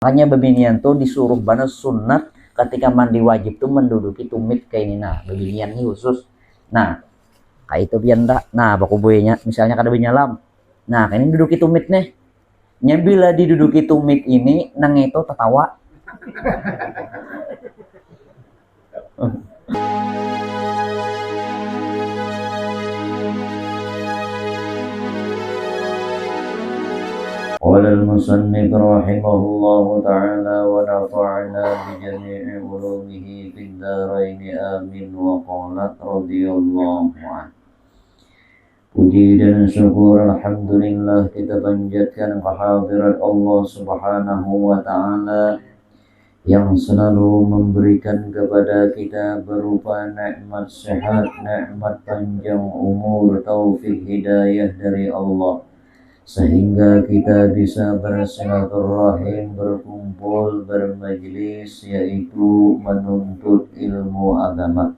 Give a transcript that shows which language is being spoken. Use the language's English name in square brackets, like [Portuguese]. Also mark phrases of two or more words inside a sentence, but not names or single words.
[Banjar] Makanya bebinian tuh disuruh bana sunat ketika mandi wajib tuh menduduki tumit kayak ini. Nah bebinian ini khusus. Nah kayak itu bianda. Nah baku buenya misalnya kada benyalam. Nah ini duduki tumit nih. Nyambila diduduki tumit ini nang itu tertawa. [Arabic] قال المصنف رحمه الله تعالى ونفعنا بجميع علومه في الدارين آمين. وقالت رضي الله عنه. [Indonesian] Puji dan syukur alhamdulillah kita panjatkan kehadirat Allah [Arabic] سبحانه وتعالى [Indonesian] yang selalu memberikan kepada kita berupa nikmat sehat, nikmat panjang umur, taufik hidayah dari Allah, sehingga kita bisa bersilaturahim, berkumpul, bermajlis, yaitu menuntut ilmu agama.